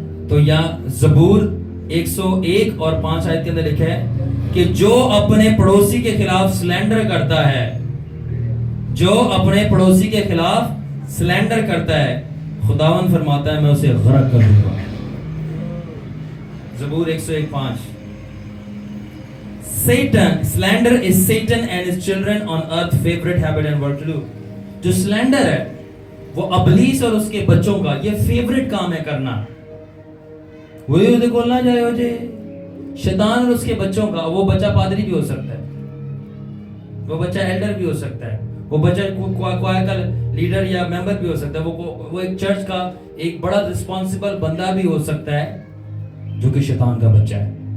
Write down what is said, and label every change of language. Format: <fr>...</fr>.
<hi>तो यहाँ ज़बूर 101 और 5 आयत के अंदर लिखा है कि जो अपने पड़ोसी के खिलाफ स्लैंडर करता है, जो अपने पड़ोसी के खिलाफ स्लैंडर करता है, खुदावन फरमाता है मैं उसे गरक कर दूंगा. ज़बूर 101:5.</hi> <en>Satan, slander is Satan and his children on earth favorite habit and work to do.</en> <hi>जो स्लैंडर है वो अबलीस और उसके बच्चों का ये फेवरेट काम है करना. वही उसे बोलना जाए हो जे शैतान और उसके बच्चों का. वो बच्चा पादरी भी हो सकता है, वो बच्चा एल्डर भी हो सकता है, वो बच्चा क्वायर का लीडर या मेंबर भी हो सकता है, वो एक चर्च का एक बड़ा रिस्पॉन्सिबल बंदा भी हो सकता है जो कि शैतान का बच्चा है.</hi>